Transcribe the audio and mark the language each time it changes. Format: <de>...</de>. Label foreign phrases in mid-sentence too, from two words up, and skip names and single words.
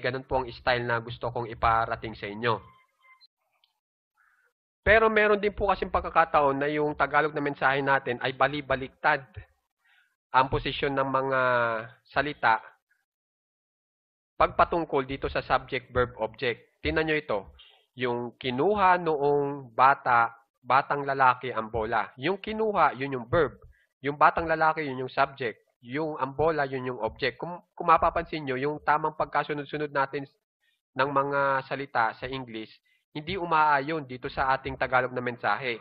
<tl>Ganun po ang style na gusto kong iparating sa inyo. Pero meron din po kasing pagkakataon na yung Tagalog na mensahe natin ay bali-baliktad ang posisyon ng mga salita pagpatungkol dito sa</tl> <en>subject, verb, object.</en> <tl>Tingnan nyo ito. Yung kinuha noong bata batang lalaki ang bola. Yung kinuha, yun yung verb. Yung batang lalaki, yun yung subject. Yung ang bola, yun yung object. Kung mapapansin nyo, yung tamang pagkasunod-sunod natin ng mga salita sa English, hindi umaayon dito sa ating Tagalog na mensahe.</tl>